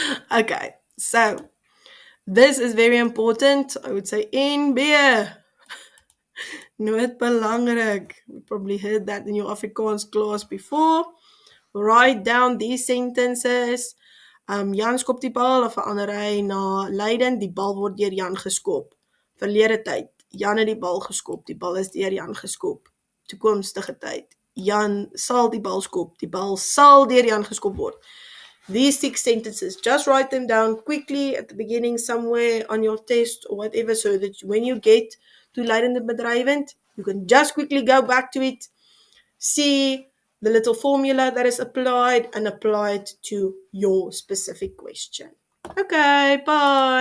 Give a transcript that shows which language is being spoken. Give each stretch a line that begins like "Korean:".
English: Okay, so this is very important. I would say NB.
Afrikaans: Nooit belangrik.
English: You probably heard that in your Afrikaans class before. Write down these sentences.
Afrikaans: Jan skop die bal, of verander hy na leidend, die bal word deur Jan geskop. Verlede tyd, Jan het die bal geskop, die bal is deur Jan geskop. Toekomstige tyd, Jan sal die bal skop, die bal sal deur Jan geskop word.
English: These 6 sentences, just write them down quickly at the beginning somewhere on your test or whatever, so that when you get to leidend en bedrywend, you can just quickly go back to it, see the little formula that is applied and apply it to your specific question. Okay, bye.